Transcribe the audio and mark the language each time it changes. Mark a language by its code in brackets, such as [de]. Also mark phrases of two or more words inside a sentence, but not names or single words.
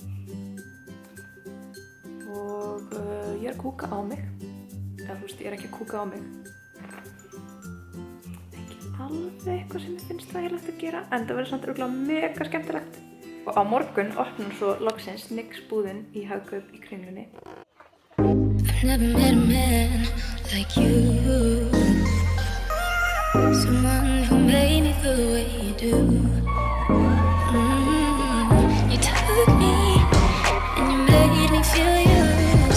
[is] Og ég er að kúka á mig. Eða þú veist, ég er ekki að kúka á mig. Ekki alveg eitthvað sem ég finnst þægilegt að gera, en það verður samt örugglega mega skemmtilegt. Og á morgun opnar svo loksins NYX búðin í Hagkaup í Kringlunni. [en] I've never met a man like you. Someone who made me feel the way you do. You took me and you made me feel used.